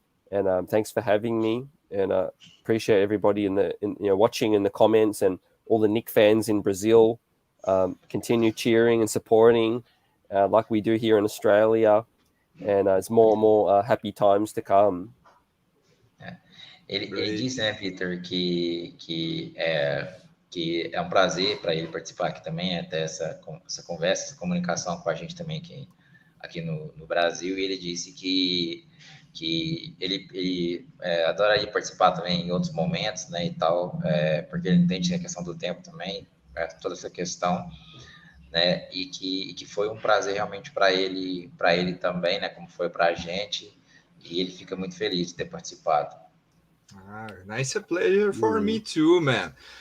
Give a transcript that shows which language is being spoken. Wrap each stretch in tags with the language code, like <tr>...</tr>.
<en>And thanks for having me. And appreciate everybody watching in the comments, and all the Knicks fans in Brazil. Continue cheering and supporting like we do here in Australia. And it's more and more happy times to come.</en> <pt>Ele disse, né, Victor, que é um prazer para ele participar aqui também, até essa conversa, essa comunicação com a gente também aqui no Brasil. E ele disse que ele adoraria participar também em outros momentos, né, e tal, porque ele entende a questão do tempo também, toda essa questão. Né, e que foi um prazer realmente para ele também, né, como foi para a gente, e ele fica muito feliz de ter participado.</pt> <en>Nice pleasure for me too, man.</en>